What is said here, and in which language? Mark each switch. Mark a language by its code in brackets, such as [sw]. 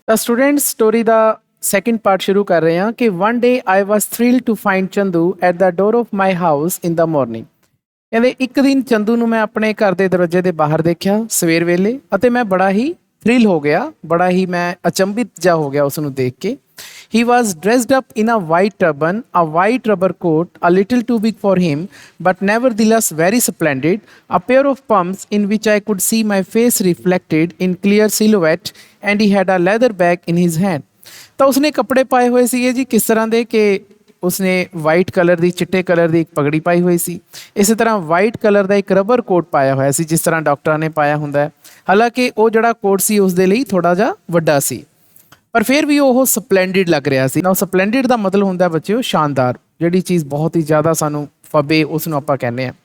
[pa] ਤਾਂ students story ਦਾ second part ਸ਼ੁਰੂ ਕਰ ਰਹੇ ਹਾਂ ਕਿ [en] One day I was thrilled to find Chandu at the door of my house in the morning. [pa] ਕਹਿੰਦੇ ਇੱਕ ਦਿਨ ਚੰਦੂ ਨੂੰ ਮੈਂ ਆਪਣੇ ਘਰ ਦੇ ਦਰਵਾਜ਼ੇ ਦੇ ਬਾਹਰ ਦੇਖਿਆ ਸਵੇਰ ਵੇਲੇ ਅਤੇ ਮੈਂ ਬੜਾ ਹੀ ਥ੍ਰਿਲ ਹੋ ਗਿਆ, ਬੜਾ ਹੀ ਮੈਂ ਅਚੰਭਿਤ ਜਾ ਹੋ ਗਿਆ ਉਸ ਨੂੰ ਦੇਖ ਕੇ। [en] He was dressed up in a white turban, a white rubber coat, a little too big for him, but nevertheless very splendid, a pair of pumps in which I could see my face reflected in clear silhouette, and he had a leather bag in his hand. [pa] ਤਾਂ ਉਸਨੇ ਕੱਪੜੇ ਪਾਏ ਹੋਏ ਸੀਗੇ ਜੀ ਕਿਸ ਤਰ੍ਹਾਂ ਦੇ ਕਿ ਉਸਨੇ ਵਾਈਟ ਕਲਰ ਦੀ ਚਿੱਟੇ ਕਲਰ ਦੀ ਇੱਕ ਪਗੜੀ ਪਾਈ ਹੋਈ ਸੀ। ਇਸੇ ਤਰ੍ਹਾਂ ਵਾਈਟ ਕਲਰ ਦਾ ਇੱਕ ਰਬਰ ਕੋਟ ਪਾਇਆ ਹੋਇਆ ਸੀ ਜਿਸ ਤਰ੍ਹਾਂ ਡਾਕਟਰਾਂ ਨੇ ਪਾਇਆ ਹੁੰਦਾ ਹੈ। ਹਾਲਾਂਕਿ ਉਹ ਜਿਹੜਾ ਕੋਟ ਸੀ ਉਸ ਦੇ ਲਈ ਥੋੜ੍ਹਾ ਜਿਹਾ ਵੱਡਾ ਸੀ ਪਰ ਫਿਰ ਵੀ ਉਹ ਸਪਲੈਂਡਿਡ ਲੱਗ ਰਿਹਾ ਸੀ। ਨਾ ਸਪਲੈਂਡਿਡ ਦਾ ਮਤਲਬ ਹੁੰਦਾ ਬੱਚਿਓ ਸ਼ਾਨਦਾਰ, ਜਿਹੜੀ ਚੀਜ਼ ਬਹੁਤ ਹੀ ਜ਼ਿਆਦਾ ਸਾਨੂੰ ਫਬੇ ਉਸ ਨੂੰ ਆਪਾਂ ਕਹਿੰਦੇ ਹਾਂ।